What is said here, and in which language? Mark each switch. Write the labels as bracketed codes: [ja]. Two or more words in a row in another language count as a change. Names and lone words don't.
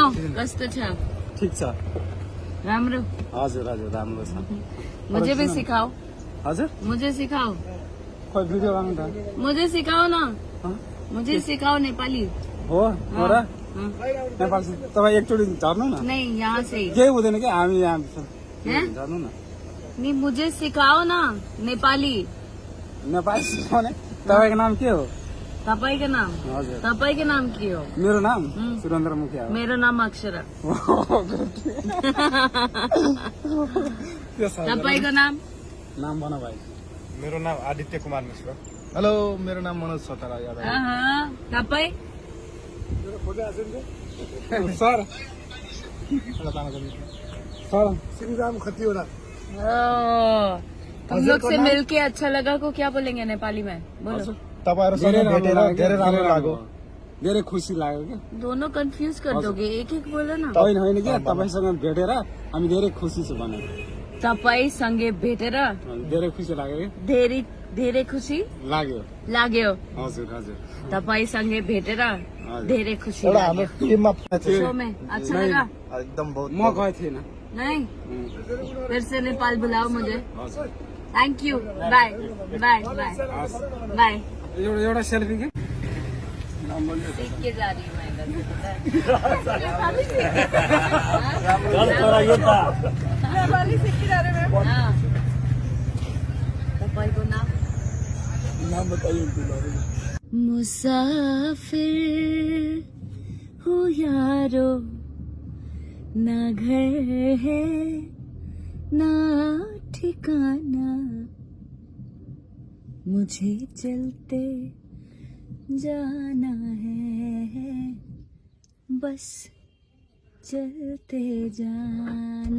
[ne] कस्तो छ ठिक छ राम्रो हजुर हजुर राम्रो छ [hi] मुझे भी सिखाओ [ne] हजुर [hi] मुझे सिखाओ [ne] खोइ भिडियो गर्नु त [hi] मुझे सिखाओ न हँ? मुझे सिखाओ नेपाली [ne] हो हो र [hi] हाँ। [ne] नेपाल तपाईँ एकचोटि झर्नु न [hi] नहीं यहाँ से [ne] केही हुँदैन कि हामी यहाँ हैं? झर्नु न [hi] नहीं मुझे सिखाओ न नेपाली [ne] नेपाल सिकाउने तपाईँको नाम के हो तपाईँको नाम हजुर तपाईँको नाम के हो मेरो नाम सुरेन्द्र मुखिया हो मेरो नाम अक्षरा के छ तपाईँको नाम नाम भन भाइ मेरो नाम आदित्य कुमार मिश्र। हेलो मेरो नाम मनोज सतारा यादव तपाईँ [en] sir sir [ne] श्रीराम खतिवड़ा [hi] तुम लोग से मिलके अच्छा लगा को क्या बोलेंगे नेपाली में बोलो [ne] तपाईहरुसँग भेटेर धेरै राम्रो लाग्यो धेरै खुसी लाग्यो क्या [hi] दोनों कंफ्यूज कर दोगे एक एक बोलो ना [ne] होइन होइन क्या तपाईँसँग भेटेर हामी धेरै खुसी छु भने तपाईँ सँगै भेटेर धेरै खुसी लाग्यो क्या धेरै धेरै खुसी लाग्यो लाग्यो हजुर हजुर तपाईँ सँगै भेटेर धेरै खुसी एउटा हाम्रो लाग्यो टिममा [hi] शो में अच्छा लगा एकदम बहुत [ne] म गएको थिएन [hi] नहीं फिर से नेपाल बुलाओ मुझे [ne] हजुर [en] thank you bye bye bye bye [ne] एउटा एउटा सेल्फी के [hi] सीख के जा रही हूँ मैं इधर से। हाँ। [ne] तपाईँ को नाम [hi] मुसाफिर हूँ यारो ना घर है ना ठिकाना मुझे चलते जाना है बस चलते जाना।